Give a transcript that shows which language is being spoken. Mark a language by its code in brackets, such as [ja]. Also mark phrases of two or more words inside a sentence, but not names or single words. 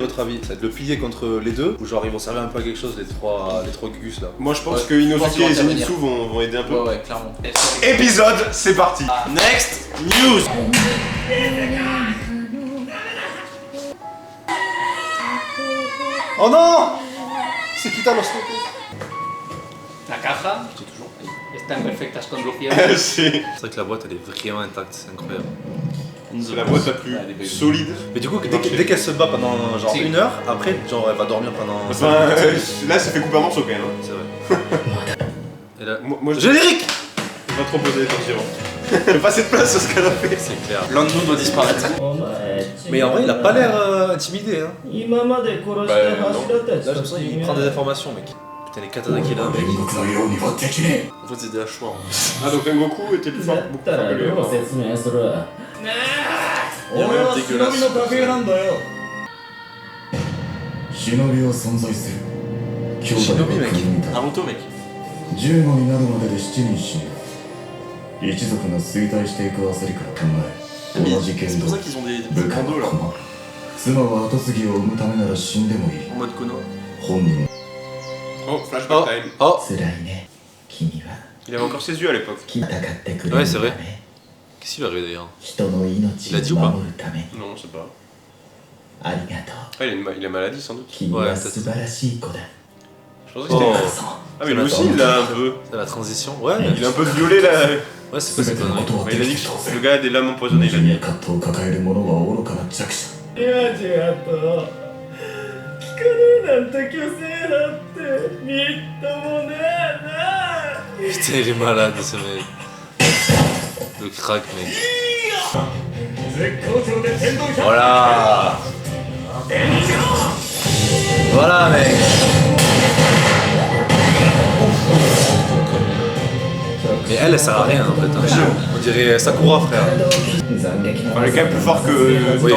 [fr] Votre avis, ça va être le pilier contre les deux ou genre ils vont servir un peu à quelque chose les trois Gugus là? Moi je pense que Inosuke et Zenitsu vont aider un peu. Ouais, clairement. Épisode, c'est parti. [en] Next news. [fr] Oh non! C'est putain los [es] La caja está en perfectas condiciones. [fr] C'est vrai que la boîte elle est vraiment intacte, c'est incroyable. la boîte la plus solide. Mais du coup, dès qu'elle se bat pendant genre Si. 1 heure, après genre elle va dormir pendant. Enfin, là ça fait couper un morceau quand même. Hein. C'est vrai. Et là. Moi je Générique! vais pas trop poser Tanjiro. Il a pas assez de place sur ce qu'elle a fait. C'est clair. L'un de nous doit disparaître. Mais en vrai, il a pas l'air intimidé hein. Bah non. Là, j'ai l'impression qu'il prend des informations, mec. Putain, les katanas qu'il a, mec. En fait, c'est des hachoirs. Ah donc Rengoku était plus fort, beaucoup plus fort que lui. [ja] 俺は忍びの家系なんだよ。忍びは存在する。兄弟は国に立 [fr] Naruto, mec. [ja] 15になるまでで7人死ぬ。一族が衰退していく焦りから考え、同じ剣 [fr] C'est [ja] 道 [fr] pour ça qu'ils ont des [ja] 部 [fr] petits [ja] 下 [fr] bandeaux [ja] が [fr] là. [ja] 困る。妻は後継ぎを産むためなら死んでもいい。 [fr] En mode Kono. [ja] 本人は [en] Oh, flashback time. Oh! [ja] 辛いね。君は [fr] Il avait encore ses yeux à l'époque. [ja] 戦ってくれ [fr] Ouais, [ja] る [fr] c'est [ja] た [fr] vrai. [ja] め、 [fr] Qu'est-ce qu'il va arriver d'ailleurs? [ja] 人の命 [fr] Il a dit ou [ja] を [fr] pas [ja] 守るため、 [fr] Non, je sais pas. [ja] ありがとう。 [fr] Ah, il a maladie sans doute. [ja] 君は素晴らしい子だ。 [fr] Je pensais que c'était. Oh. Ah, mais lui aussi il a un peu. C'est la transition? Ouais, Il est un peu violé là. ouais, c'est quoi [ja] 全 [fr] cette [ja] ての [fr] connerie? [ja] ことは [fr] Bah, il a [ja] で [fr] dit [ja] きた。 [fr] que le gars a des lames empoisonnées, il a [ja] 矛盾 [fr] dit. [ja] や葛藤を抱える者は愚かな弱者。いや違った聞かねえなんて虚勢だってみっともねえな [fr] Putain, il est malade ce mec. Le crack, mec. [ja] 絶好調で天道百 [fr] Voilà! Voilà, mec! Mais elle sert à rien en fait. Hein. On dirait Sakura, frère. [ja] 斬撃の [fr] Enfin, il est quand même plus fort que Oui.